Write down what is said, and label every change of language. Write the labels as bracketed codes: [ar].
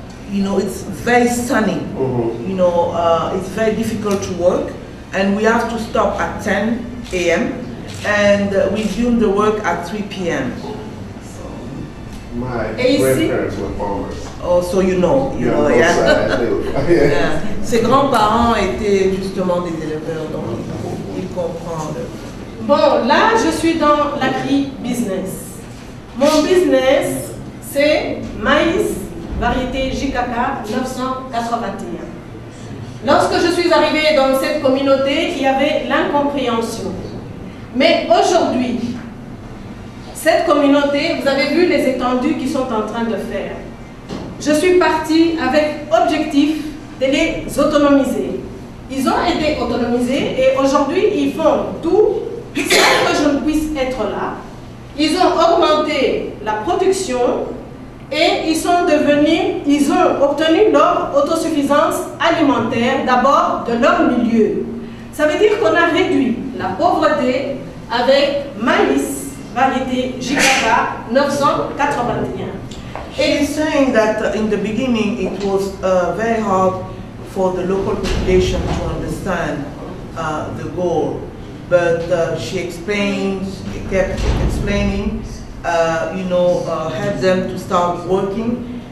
[en] you know, it's very sunny. You know, it's very difficult to work, and we have to stop at 10 a.m. and resume the work at 3 p.m. My grandparents were farmers. Oh, so you know, yeah. [fr] Ses grands-parents étaient justement des éleveurs, donc il comprend. Bon, là, je suis dans l'agri-business. Mon business, c'est maïs, variété JKK 981. Lorsque je suis arrivée dans cette communauté, il y avait l'incompréhension. Mais aujourd'hui, cette communauté, vous avez vu les étendues qu'ils sont en train de faire. Je suis partie avec objectif de les autonomiser. Ils ont été autonomisés et aujourd'hui, ils font tout sans que je ne puisse être là. Ils ont augmenté la production et ils ont obtenu leur autosuffisance alimentaire, d'abord de leur milieu. Ça veut dire qu'on a réduit la pauvreté avec maïs, variété JKK 981. [en] It is saying that in the beginning it was very hard for the local population to understand the goal, but she kept explaining, help them to start working.